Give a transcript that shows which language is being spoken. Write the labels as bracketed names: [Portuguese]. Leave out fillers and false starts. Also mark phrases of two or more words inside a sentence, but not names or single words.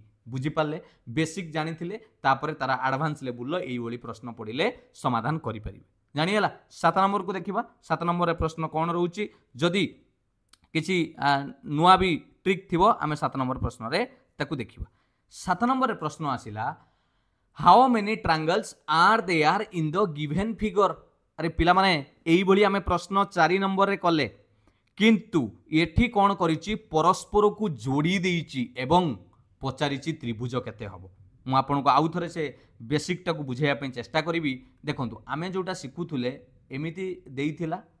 [Odia] ବୁଝି ପାଲେ ବେସିକ ଜାଣି ଥିଲେ ତାପରେ ତାରା [English] advance level [Odia] ଲୋ ଏଇ ଓଲି ପ୍ରଶ୍ନ ପଡ଼ିଲେ ସମାଧାନ କରି ପାରିବେ ଜାଣି ହେଲା 7 ନମ୍ବର କୁ ଦେଖିବା 7 ନମ୍ବର ରେ ପ୍ରଶ୍ନ କେଉଁ ରହୁଛି ଯଦି କିଛି ନୂଆ ଭି ଟ୍ରିକ ଥିବ ଆମେ 7 ନମ୍ବର ପ୍ରଶ୍ନ ରେ ତାକୁ ଦେଖିବା 7 ନମ୍ବର ରେ ପ୍ରଶ୍ନ ଆସିଲା [English] how many triangles are there in the given figure [Odia] ଅରେ ପିଲା ମାନେ ଏଇ ଭଳି ଆମେ ପ୍ରଶ୍ନ 4 ନମ୍ବର ରେ କଲେ କିନ୍ତୁ ଏଠି କେଉଁ କରିଛି ପରସ୍ପର କୁ ଯୋଡ଼ି ଦେଇଛି ଏବଂ ପଚାରିଛି ତ୍ରିଭୁଜ କେତେ ହେବ ମୁଁ ଆପଣ କୁ ଆଉ ଥରେ ସେ ବେସିକ ଟା କୁ ବୁଝାଇବା ପାଇଁ ଚେଷ୍ଟା କରିବି ଦେଖନ୍ତୁ ଆମେ ଯେଉଁଟା ଶିଖୁଥିଲେ ଏମିତି ଦେଇଥିଲା